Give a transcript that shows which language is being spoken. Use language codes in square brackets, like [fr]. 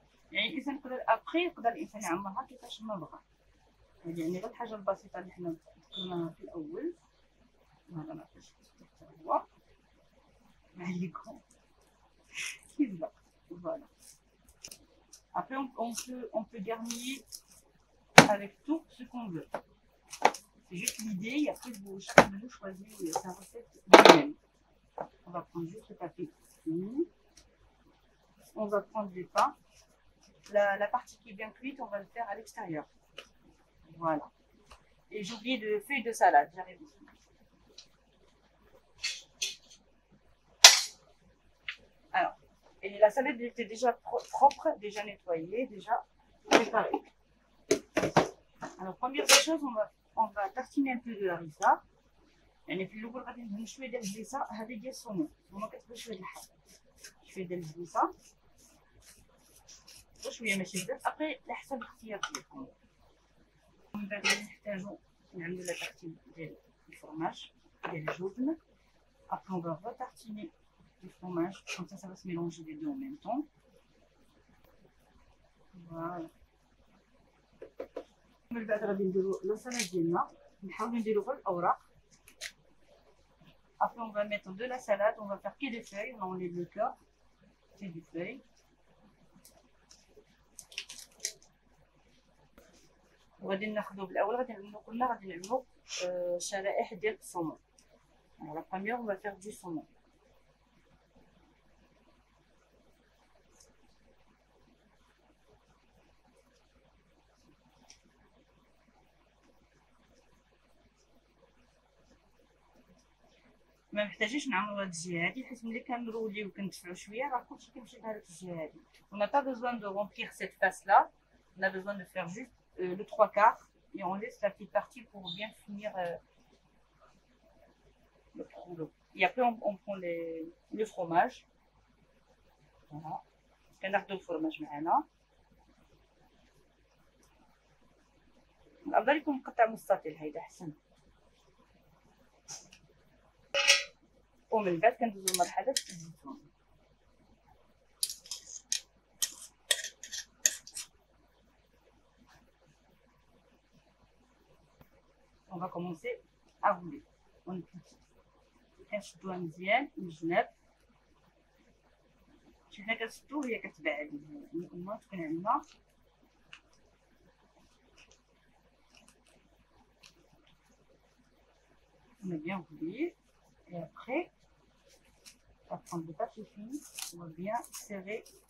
[ar] يعني الانسان ابخي يقدر الانسان يعمرها كيفاش ما بغى. يعني غير الحاجه البسيطه اللي حنا ذكرناها في الاول. هذا ما فيش حتى هو عليكم كيزبق. [fr] Voilà. Après on peut garnir avec tout ce qu'on veut. C'est juste l'idée, et après chacun de nous choisit sa recette lui-même. On va prendre juste le papier. On va prendre du pain. La partie qui est bien cuite, on va le faire à l'extérieur. Voilà. Et j'ai oublié de feuilles de salade, j'arrive ici. Alors, et la salade était déjà propre, déjà nettoyée, déjà préparée. Alors, première des choses, on va tartiner un peu de harissa. [ar] يعني في الأول غادي ندهن شوية ديال الهريسة، هذه ديال الصومون، هما كتبدا شوية د الحار، شوية ديال الهريسة. شويه ماشي بزاف، ابري على حسب الاختيار ديالكم. من بعد نحتاجو نعملو لا تارتين ديال الفرماج ديال الجبن. [fr] ابري اون فا ريتارتيني الفرماج كوم سا va se mélanger les deux en même temps. فوالا. [ar] من بعد غادي نديرو لا سالاد ديالنا، نحاولو نديرو غير الاوراق. [fr] Après on va mettre de la salade, on va faire que des feuilles, on enlève le cœur, c'est des feuilles. [ar] وغادي ناخذو بالاول غادي نعملو شرائح ديال الصومون. [fr] Alors la première on va faire du saumon. [ar] ما محتاجينش نعملو هاد الجهه هادي، حيت ملي كنروليو وكندفعو شويه راه كلشي كيمشي لهاد الجهه هادي. [fr] On n'a pas besoin de remplir cette face là, on a besoin de faire juste le 3/4 et on laisse la petite partie pour bien finir le rouleau. Et après on prend le fromage. [ar] Voilà. كناخدو الفرماج معنا. الافضل يكون مقطع مستطيل، هيدا احسن. ومن بعد كندوزو لمرحله الزيتون. [fr] On va commencer à rouler. [ar] كنشدوها مزيان من الجناب حنا كنسدو وهي كتبعد المهم تكون عندنا [fr] bien ouvrir et après on va prendre le papier film, on va bien serrer